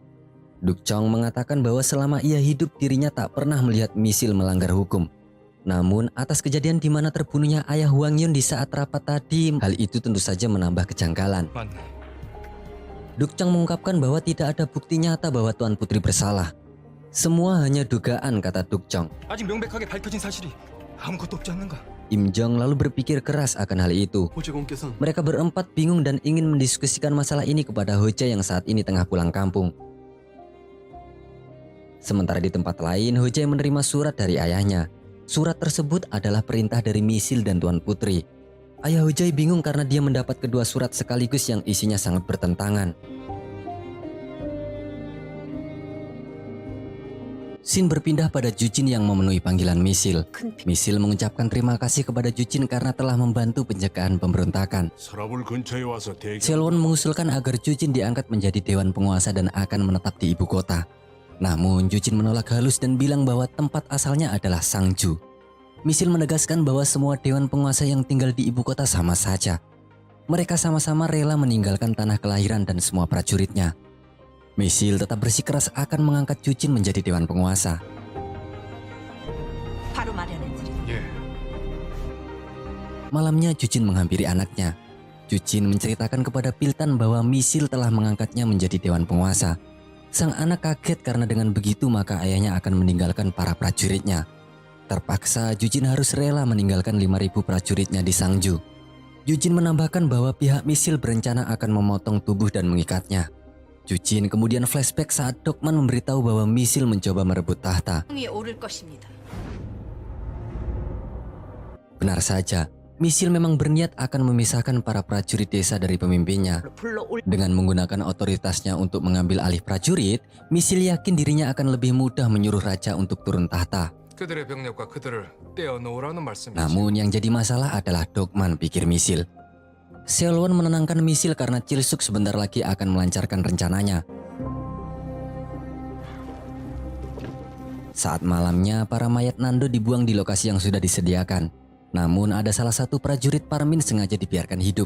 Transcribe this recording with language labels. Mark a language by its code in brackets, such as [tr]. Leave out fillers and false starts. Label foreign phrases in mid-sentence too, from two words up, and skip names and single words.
[id] Dukjeong mengatakan bahwa selama ia hidup dirinya tak pernah melihat Misil melanggar hukum. Namun atas kejadian di mana terbunuhnya ayah Hwang Yun di saat rapat tadi, hal itu tentu saja menambah kejanggalan. [ko] 맞네. [id] Dukjeong mengungkapkan bahwa tidak ada bukti nyata bahwa Tuan Putri bersalah. Semua hanya dugaan, kata Dukjeong. [ko] 아직 명백하게 밝혀진 사실이 아무것도 없지 않는가? [id] Im Jong lalu berpikir keras akan hal itu. [ko] 호재공께서는 [id] Mereka berempat bingung dan ingin mendiskusikan masalah ini kepada Hoja yang saat ini tengah pulang kampung. Sementara di tempat lain, Hoja menerima surat dari ayahnya. Surat tersebut adalah perintah dari Misil dan Tuan Putri. Ayah Hojai bingung karena dia mendapat kedua surat sekaligus yang isinya sangat bertentangan. Scene berpindah pada Jujin yang memenuhi panggilan Misil. Misil mengucapkan terima kasih kepada Jujin karena telah membantu pencegahan pemberontakan. [ko] 서라불 근처에 와서 대기. [id] Selwon mengusulkan agar Jujin diangkat menjadi dewan penguasa dan akan menetap di ibu kota. Namun Jujin menolak halus dan bilang bahwa tempat asalnya adalah Sangju. Misil menegaskan bahwa semua dewan penguasa yang tinggal di ibu kota sama saja. Mereka sama-sama rela meninggalkan tanah kelahiran dan semua prajuritnya. Misil tetap bersikeras akan mengangkat Jujin menjadi dewan penguasa. [ko] 바로 마련해드릴게요. 예. [id] Malamnya Jujin menghampiri anaknya. Jujin menceritakan kepada Piltan bahwa Misil telah mengangkatnya menjadi dewan penguasa. Sang anak kaget karena dengan begitu maka ayahnya akan meninggalkan para prajuritnya. Terpaksa Jujin harus rela meninggalkan 5.000 prajuritnya di Sangju. Jujin menambahkan bahwa pihak Misil berencana akan memotong tubuh dan mengikatnya. Jujin kemudian flashback saat Dokman memberitahu bahwa Misil mencoba merebut tahta. [ko] 위에 오를 것입니다. [id] Benar saja, Misil memang berniat akan memisahkan para prajurit desa dari pemimpinnya. [ko] 불러올 [id] Dengan menggunakan otoritasnya untuk mengambil alih prajurit, Misil yakin dirinya akan lebih mudah menyuruh raja untuk turun tahta. [ko] 그들의 병력과 그들을 떼어놓으라는 말씀이지. [id] Namun yang jadi masalah adalah Dokman, pikir Misil. Selwon menenangkan Misil karena Chilsuk sebentar lagi akan melancarkan rencananya. Saat malamnya, para mayat Nando dibuang di lokasi yang sudah disediakan. Namun ada salah satu prajurit Parmin sengaja dibiarkan hidup.